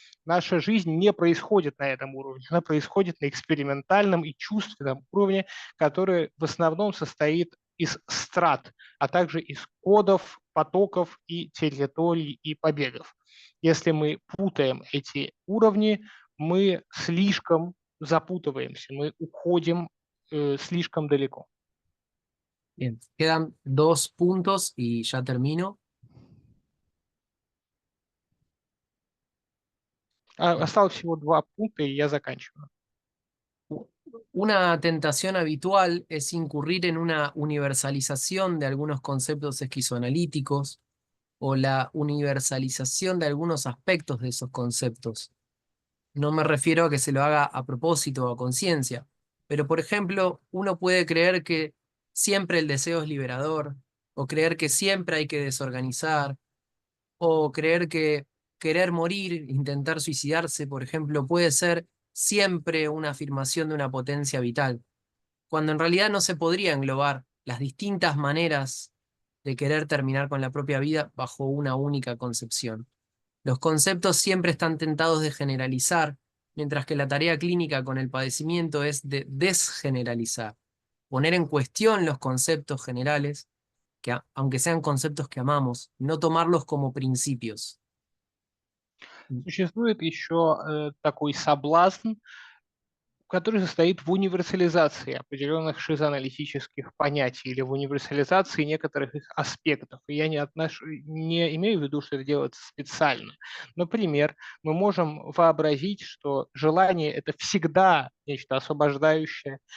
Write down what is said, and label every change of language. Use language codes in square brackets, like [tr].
[ru] Наша жизнь не происходит на этом уровне, она происходит на экспериментальном и чувственном уровне, который в основном состоит из страт, а также из кодов, потоков и территорий и побегов. Если мы путаем эти уровни, мы слишком запутываемся, мы уходим слишком далеко. [es] Bien, quedan 2 puntos y ya termino. [ru] Осталось всего 2 пункта, и я заканчиваю. [es] Una tentación habitual es incurrir en una universalización de algunos conceptos esquizoanalíticos o la universalización de algunos aspectos de esos conceptos. No me refiero a que se lo haga a propósito o a conciencia, pero por ejemplo, uno puede creer que siempre el deseo es liberador, o creer que siempre hay que desorganizar, o creer que querer morir, intentar suicidarse, por ejemplo, puede ser siempre una afirmación de una potencia vital, cuando en realidad no se podría englobar las distintas maneras de querer terminar con la propia vida bajo una única concepción. Los conceptos siempre están tentados de generalizar, mientras que la tarea clínica con el padecimiento es de desgeneralizar, poner en cuestión los conceptos generales, que aunque sean conceptos que amamos, no tomarlos como principios. [ru] Существует еще такой соблазн, который состоит в универсализации определенных шизоаналитических понятий или в универсализации некоторых их аспектов. И я не имею в виду, что это делается специально. Например, мы можем вообразить, что желание – это всегда нечто освобождающее.